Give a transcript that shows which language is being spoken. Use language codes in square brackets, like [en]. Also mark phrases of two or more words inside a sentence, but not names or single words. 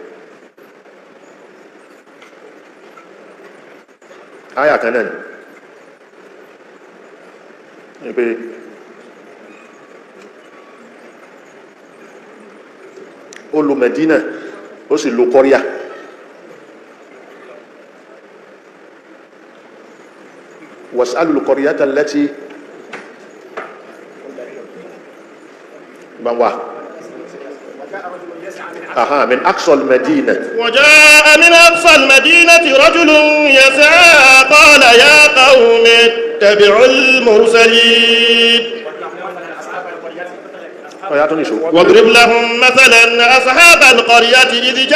[yo] àyà kan náà ni pé ó lo Mẹ̀dínà ó sì lo kọ́ríà. [ar] واسألوا القرية التي من أقصى المدينة وجاء من أقصى المدينة رجل يسعى قال يا قوم اتبعوا المرسلين واضرب لهم مثلا أصحاب القرية إذ